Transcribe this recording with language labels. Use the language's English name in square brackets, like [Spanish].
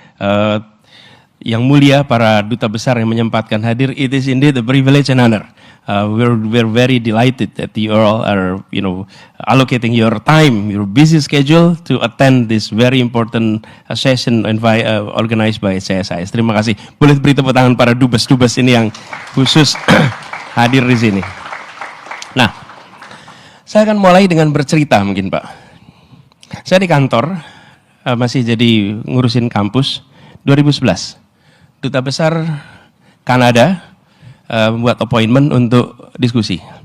[Indonesian] Uh, yang mulia para duta besar yang menyempatkan hadir, [English] it is indeed a privilege and honor. We're very delighted that you all are, allocating your time, your busy schedule to attend this very important session organized by CSIS. [Indonesian] Terima kasih. Boleh beri tepuk tangan para dubes-dubes ini yang khusus hadir di sini. Nah, saya akan mulai dengan bercerita mungkin Pak. Saya di kantor masih jadi ngurusin kampus 2011. Duta Besar Kanada membuat appointment untuk diskusi.